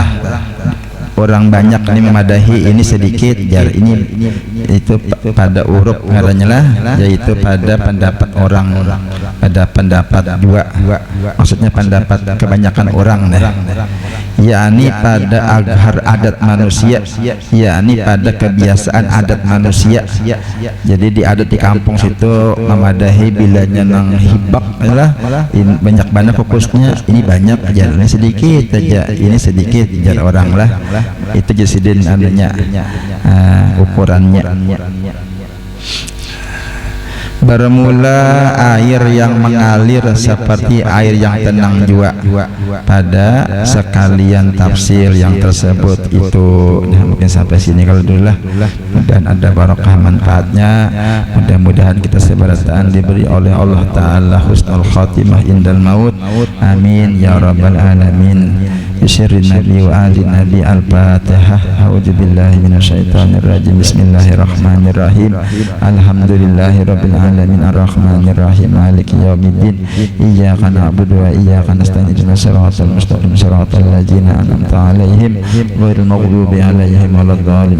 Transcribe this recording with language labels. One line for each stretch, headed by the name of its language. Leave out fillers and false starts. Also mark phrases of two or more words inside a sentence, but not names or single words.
Banjar: Orang banyak ini memadahi ini sedikit jar, ini itu pada huruf ngarannya lah, yaitu pada pendapat orang, pada pendapat 2, maksudnya pendapat kebanyakan orang dah, yakni pada agar adat manusia, yakni pada kebiasaan adat manusia. Jadi di adat di kampung situ memadahi bilanya nang hibak lah, banyak fokusnya, ini banyak jar, ini sedikit aja, ini sedikit jar orang lah. Itu jasidin adanya ukurannya.
Indonesian: Bermula air yang mengalir seperti air yang tenang juga pada sekalian tafsir yang tersebut itu. Nah, mungkin sampai sini kalau dulu lah, dan ada barokah manfaatnya. Mudah-mudahan kita sebarataan diberi oleh Allah Ta'ala
Arabic: حسن الخاتمة عند الموت. آمين يا رب العالمين. بسم الله نبي وآل نبي الفاتحة. أعوذ بالله من الشيطان الرجيم بسم الله الرحمن الرحيم. الحمد لله رب العالمين الرحمن الرحيم مالك يوم الدين. إياك نعبد وإياك نستعين اهدنا الصراط المستقيم صراط الذين أنعمت عليهم غير المغضوب عليهم ولا الضالين.